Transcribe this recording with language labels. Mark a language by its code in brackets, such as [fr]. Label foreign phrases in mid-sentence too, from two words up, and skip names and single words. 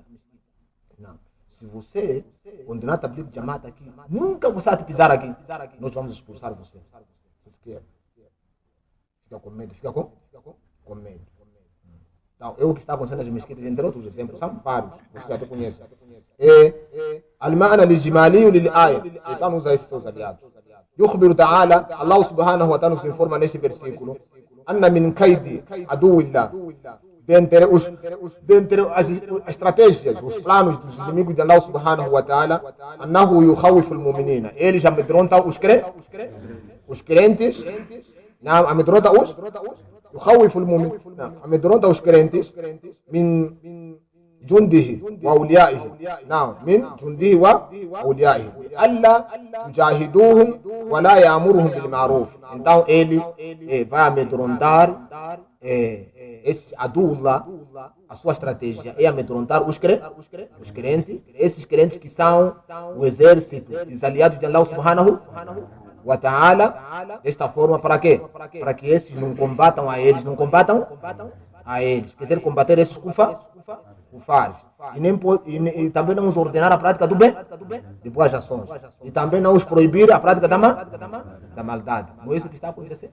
[pt] Não. Se você condenar Tabligh Jamaat aqui, nunca você vai te pisar aqui. Nós vamos expulsar você. Fica com medo. Com medo. Então, o que está acontecendo nas mesquitas, entre outros exemplos, são vários. Você já conhece. [ar] المعنى الإجمالي للآية. [pt] Então, usa esses seus aliados. [ar] يخبر تعالى الله سبحانه وتعالى في [pt] informa neste versículo [ar] أن من كيد عدو الله [pt] dentre as estratégias, os planos dos inimigos de Allah [ar] سبحانه وتعالى أنه يخوف المؤمنين [pt] eles amedrontam os crentes نعم amedrontam [ar] يخوف المؤمنين [pt] amedrontam os crentes [ar] من جنده وأوليائه نعم من جنده وأوليائه ألا يجاهدوهم ولا يأمرهم بالمعروف [pt] então ele vai amedrontar esse adullah, a sua estratégia é amedrontar os crentes, esses crentes que são o exército, os aliados de Allah [ar] سبحانه وتعالى, [pt] desta forma para quê? Para que esses não combatam a eles, quer dizer, combater esses kufares. E também não os ordenar a prática do bem, de boas ações. E também não os proibir a prática da maldade. Não é isso que está acontecendo?